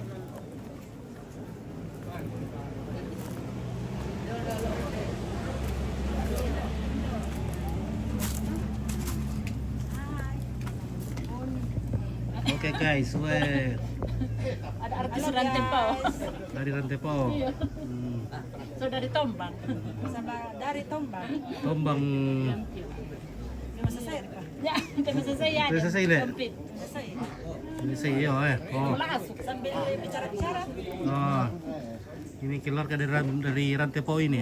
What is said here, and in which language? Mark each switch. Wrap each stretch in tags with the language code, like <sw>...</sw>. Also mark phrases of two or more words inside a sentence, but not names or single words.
<id>Oke guys, Ada artis Rantepau. dari Rantepau. So dari Tombang. Sama dari Tombang. Tombang. Nggak selesai pak? Ya, nggak selesai ya. Sudah selesai le? Komplit. Selesai. Ini saya Oh. Masuk sambil bicara-bicara. Oh. Ini keluarga dari Rantepau ini.</id>